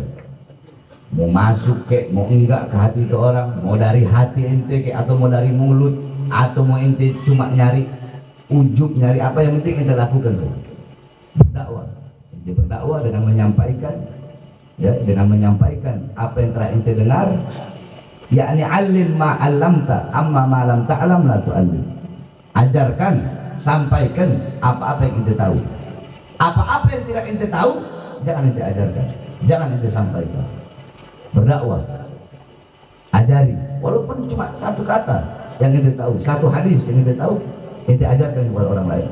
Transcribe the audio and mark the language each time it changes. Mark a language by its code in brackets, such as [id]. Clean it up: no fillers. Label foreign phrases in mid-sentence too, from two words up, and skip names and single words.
[id] Mau masuk kek, mau enggak ke hati itu orang, mau dari hati ente kek, atau mau dari mulut, atau mau ente cuma nyari ujub, nyari apa, yang penting ente lakukan tuh. Berdakwah, ente berdakwah dengan menyampaikan, ya, dengan menyampaikan apa yang telah ente dengar, yakni [ar] علّم ما علّمت أما ما لم تعلم لا تعلّم. [id] Ajarkan, sampaikan apa-apa yang ente tahu. Apa-apa yang tidak ente tahu, jangan ente ajarkan, jangan ente sampaikan. Berdakwah, ajari, walaupun cuma satu kata yang ente tahu, satu hadis yang ente tahu, ente ajarkan kepada orang lain.